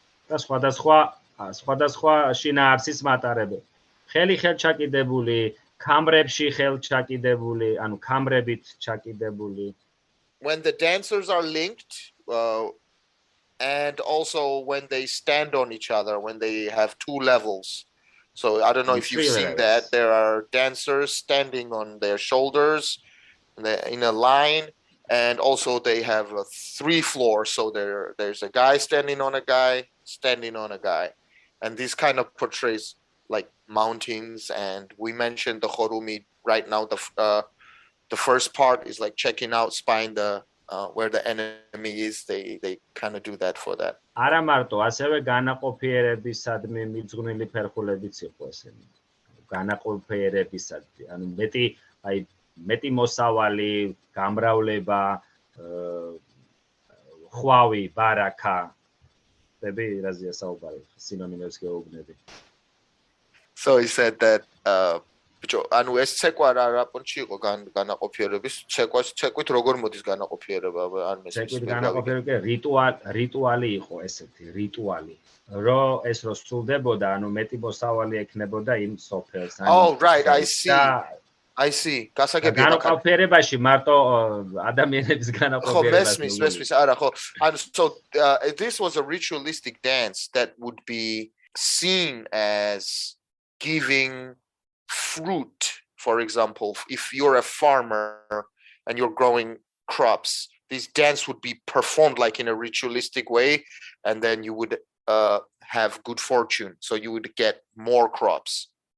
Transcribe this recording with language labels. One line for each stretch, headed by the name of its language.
Georgian: და სხვადასხვა შინაარსის მატარებელი. ხელჩაკიდებული, ქამრებში ხელჩაკიდებული, ანუ ქამრებით ჩაკიდებული.
English: When the dancers are linked, and also when they stand on each other, when they have two levels. So I don't know if you've seen that. There are dancers standing on their shoulders in a line, and also they have 3 floors. So there's a guy standing on a guy, standing on a guy. And this kind of portrays like mountains. And we mentioned the Chorumi right now. The first part is like checking out, spying where the enemy is. They kind of do that for that.
Georgian: არა მარტო, ასევე განაყოფიერებისადმი მიძღვნილი ფერხულებიც იყო ესენი. განაყოფიერებისადმი, ანუ მეტი მოსავალი, გამრავლება, ხვავი, ბარაკა. დები რაზეა საუბარი, სინონიმებს გეუბნები.
English: So he said that
Georgian: ანუ ეს ცეკვა რა პონჩი იყო განაყოფიერების ცეკვით როგორ მოდის განაყოფიერება არ მესმის ცეკვით განაყოფიერება რიტუალი იყო ესეთი რიტუალი რომ ეს რო სრულდებოდა ანუ მეტი მოსავალი ექნებოდა იმ სოფელს
English: Oh right, I see
Georgian: გასაგებია განაყოფიერებაში მარტო ადამიანების განაყოფიერებაში ხო მესმის არა ხო
English: and so this was a ritualistic dance that would be seen as giving fruit. For example, if you're a farmer and you're growing crops, this dance would be performed like in a ritualistic way, and then you would have good fortune, so you would get more crops.